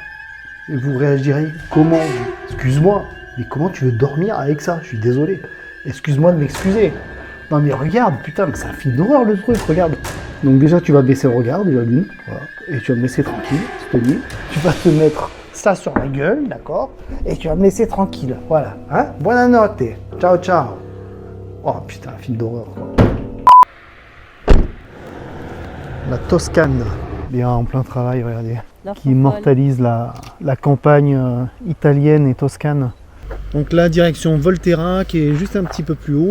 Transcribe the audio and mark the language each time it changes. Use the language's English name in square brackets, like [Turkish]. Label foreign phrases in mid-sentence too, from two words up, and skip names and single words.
[French] Et vous réagirez comment? Excuse-moi, mais comment tu veux dormir avec ça? Je suis désolé. Excuse-moi de m'excuser. Non mais regarde, putain, mais c'est un film d'horreur le truc, regarde. Donc déjà tu vas baisser le regard, déjà l'une, voilà. Et tu vas me laisser tranquille, cette nuit. Tu vas te mettre ça sur la gueule, d'accord? Et tu vas me laisser tranquille, voilà. Hein? [Italian] Buonanotte, ciao ciao. [French] Oh putain, un film d'horreur quoi. La Toscane, bien en plein travail, regardez. Qui immortalise la campagne italienne et toscane. Donc là, direction Volterra, qui est juste un petit peu plus haut.